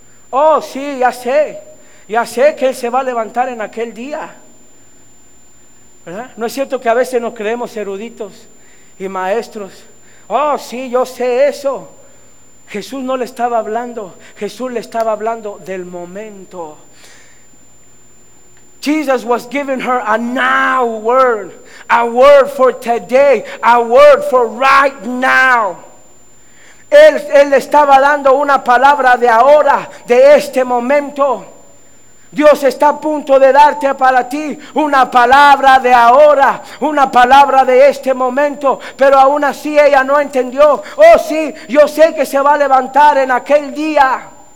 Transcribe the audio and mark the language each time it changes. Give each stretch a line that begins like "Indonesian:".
Spanish: Oh, sí, ya sé que Él se va a levantar en aquel día, ¿verdad? ¿No es cierto que a veces nos creemos eruditos y maestros? Oh, sí, yo sé eso. Jesús no le estaba hablando, Jesús le estaba hablando del momento.
English: Jesus was giving her a now word, a word for today, a word for right now.
Spanish: Él estaba dando una palabra de ahora, de este momento. Dios está a punto de darte para ti una palabra de ahora, una palabra de este momento. Pero aún así ella no entendió. Oh sí, yo sé que se va a levantar en aquel día.